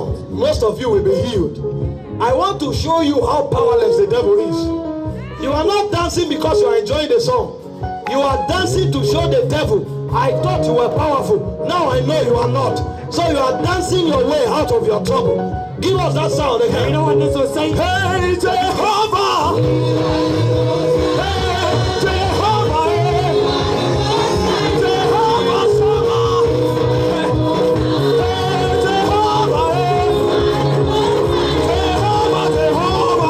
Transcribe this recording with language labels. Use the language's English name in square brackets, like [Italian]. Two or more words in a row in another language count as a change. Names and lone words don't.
[English] Most of you will be healed. I want to show you how powerless the devil is. You are not dancing because you are enjoying the song. You are dancing to show the devil, I thought you were powerful. Now I know you are not. So you are dancing your way out of your trouble. Give us that sound again. You know what this was saying? Hey, Jehovah! Hey, Jehovah! Jehovah Shammah! Hey, Jehovah! Jehovah, Jehovah!